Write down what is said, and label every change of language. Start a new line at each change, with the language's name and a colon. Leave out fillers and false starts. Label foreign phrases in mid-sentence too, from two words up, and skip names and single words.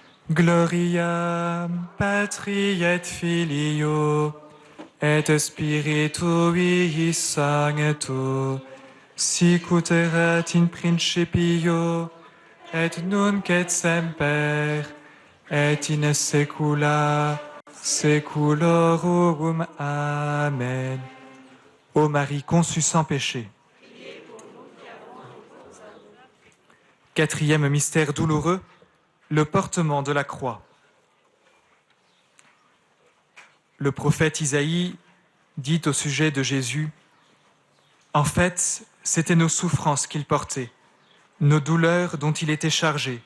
Latin: Gloria Patri et Filio et Spiritui Sancto, sic ut erat in principio, et nunc et semper, et in saecula saeculorum. Amen.
French: Ô Marie conçue sans péché. Quatrième mystère douloureux, le portement de la croix. Le prophète Isaïe dit au sujet de Jésus, « En fait, c'étaient nos souffrances qu'il portait, nos douleurs dont il était chargé.